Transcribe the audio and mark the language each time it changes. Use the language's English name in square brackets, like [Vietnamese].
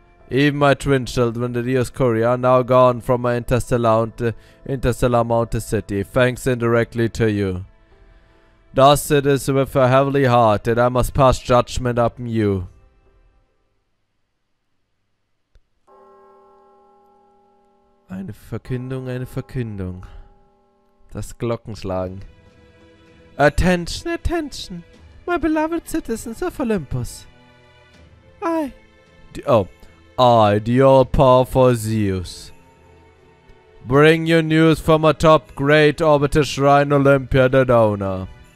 [English] Even my twin children, the Dioskuren, are now gone from my interstellar mountain city, thanks indirectly to you. Thus it is with a heavy heart that I must pass judgment upon you. [German] Eine Verkündung, eine Verkündung. Das Glockenschlagen. [English] Attention, attention, my beloved citizens of Olympus. I, the all-powerful Zeus, bring you news from a top great orbital shrine Olympia the donor.